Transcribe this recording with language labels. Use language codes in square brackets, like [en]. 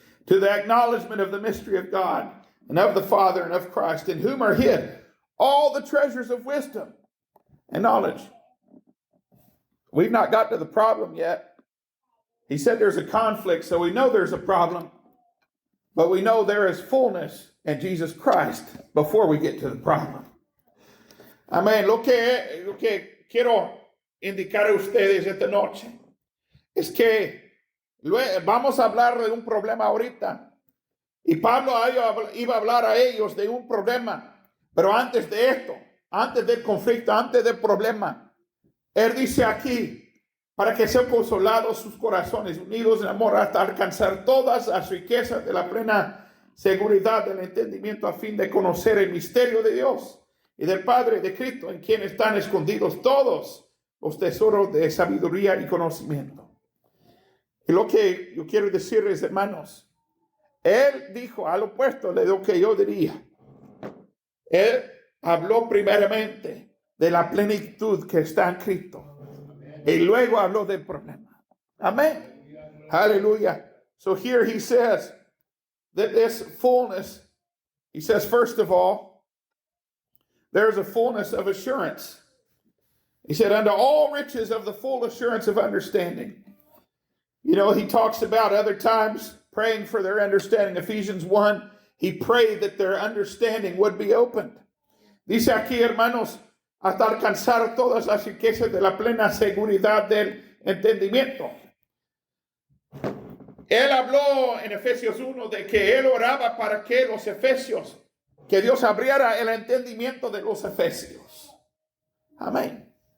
[en] To the acknowledgement of the mystery of God, and of the Father, and of Christ, in whom are hid all the treasures of wisdom and knowledge. We've not got to the problem yet. He said there's a conflict, so we know there's a problem. But we know there is fullness in Jesus Christ before we get to the problem. Amén. [es] Lo que quiero indicar a ustedes esta noche es que vamos a hablar de un problema ahorita. Y Pablo iba a hablar a ellos de un problema. Pero antes de esto, antes del conflicto, antes del problema, él dice aquí, para que sean consolados sus corazones, unidos en amor, hasta alcanzar todas las riquezas de la plena seguridad del entendimiento, a fin de conocer el misterio de Dios y del Padre de Cristo, en quien están escondidos todos los tesoros de sabiduría y conocimiento. Y lo que yo quiero decirles, hermanos, él dijo al opuesto de lo que yo diría. Él habló primeramente de la plenitud que está en Cristo. Y luego habló del problema. Amén. Hallelujah. [en] So here he says that this fullness, he says, first of all, there's a fullness of assurance. He said, unto all riches of the full assurance of understanding. You know, he talks about other times praying for their understanding. Ephesians 1, he prayed that their understanding would be opened. [es] Dice aquí, hermanos, hasta alcanzar todas las riquezas de la plena seguridad del entendimiento. Él habló en Efesios 1 de que él oraba para que los efesios, que Dios abriera el entendimiento de los efesios. Amén.